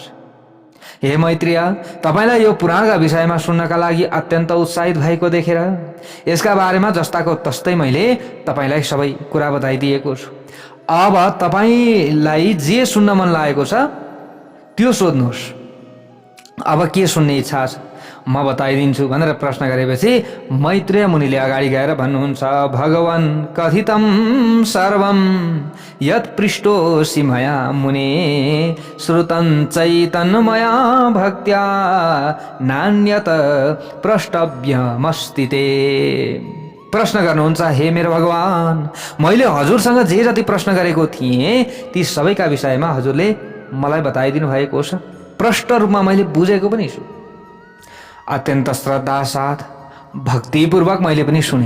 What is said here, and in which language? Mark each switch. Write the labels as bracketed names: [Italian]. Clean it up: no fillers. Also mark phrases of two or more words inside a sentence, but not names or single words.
[Nepali] हे मैत्रेय, तपाईलाई यो पुराणका विषयमा सुन्नका लागि अत्यन्त उत्साहित भएको देखेर यसका बारेमा जस्ताको तस्तै मैले तपाईलाई सबै कुरा बताइदिएको छु। अब तपाईलाई जे सुन्न मन लागेको छ त्यो सोध्नुहोस्। अब के सुन्ने इच्छा छ म बताइदिन्छु भनेर प्रश्न गरेपछि मैत्रेय मुनिले अगाडि गएर भन्नुहुन्छ, [Sanskrit] भगवान कथितं सर्वं यत् पृष्टोऽसि मया मुने श्रुतं चैतन्यमया भक्त्या नान्यत प्रष्टव्यमस्ति ते। [Nepali] प्रश्न गर्नुहुन्छ, हे मेरो भगवान, मैले हजुरसँग जे जति प्रश्न गरेको थिएँ ती सबैका विषयमा हजुरले मलाई बताइदिनु भएको छ। प्रष्ट रूपमा मैले बुझेको पनि छु। अत्यन्त श्रद्धा साथ भक्तिपूर्वक मैले पनि सुने।